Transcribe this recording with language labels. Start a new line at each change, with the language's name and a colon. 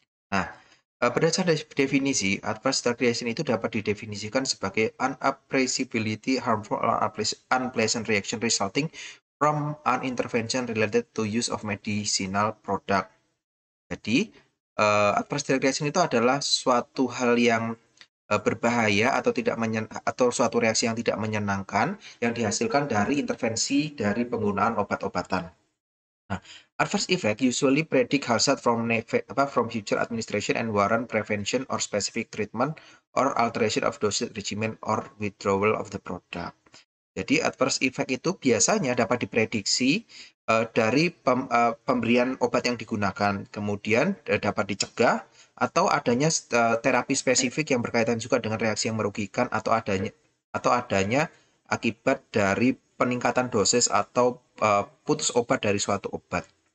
Indonesian: Nah, berdasarkan definisi, adverse drug reaction itu dapat didefinisikan sebagai
English: unappreciability, harmful, or unpleasant reaction resulting from an intervention related to use of medicinal product.
Indonesian: Jadi, adverse drug reaction itu adalah suatu hal yang berbahaya atau atau suatu reaksi yang tidak menyenangkan yang dihasilkan dari intervensi dari penggunaan obat-obatan.
English: Nah, adverse effect usually predict hazard from future administration and warrant prevention or specific treatment or alteration of dosage regimen or withdrawal of the product.
Indonesian: Jadi adverse effect itu biasanya dapat diprediksi dari pemberian obat yang digunakan, kemudian dapat dicegah atau adanya terapi spesifik yang berkaitan juga dengan reaksi yang merugikan atau adanya akibat dari peningkatan dosis atau putus obat dari suatu obat.